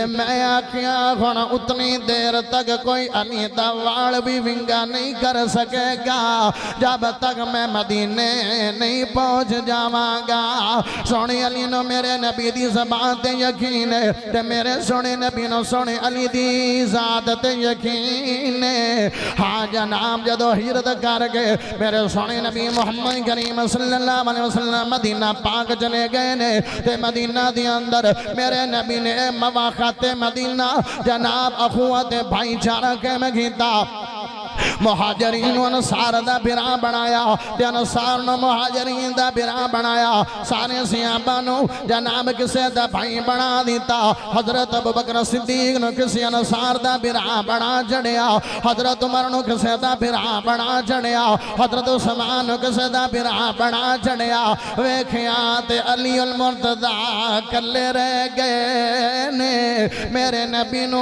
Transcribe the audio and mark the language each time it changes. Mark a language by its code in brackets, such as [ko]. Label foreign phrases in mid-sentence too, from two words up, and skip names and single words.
[pa] میں آکھیا ہن اُتنی دیر تک کوئی علی دا وال بھی ونگا نہیں کر سکے گا جب تک میں مدینے نہیں پہنچ جاواں گا سوہنے علی نوں میرے نبی دی زبان تے یقین ہے تے میرے سوہنے نبی نوں سوہنے علی دی ذات تے یقین ہے ہاں جناب جدوں ہجرت کر گئے میرے سوہنے نبی محمد کریم [ar] صلى الله عليه وسلم [pa] مدینہ پاک چلے گئے نے تے مدینہ دے اندر میرے نبی نے مواخات مدینہ جناب اخوت بھائیچارہ قائم کیتا مہاجرین انصار دا بھرا بنایا تے انصار نوں مہاجرین دا بھرا بنایا سارے صحابہ نوں جناب کسے دا بھائی بنا دتا حضرت ابو بکر صدیق نوں کسے انصار دا بھرا بنا چڑھیا حضرت عمر نوں کسے دا بھرا بنا چڑھیا حضرت عثمان نوں کسے دا بھرا بنا چڑھیا ویکھیا تے علی المرتضیٰ کلے رہ گئے نے میرے نبی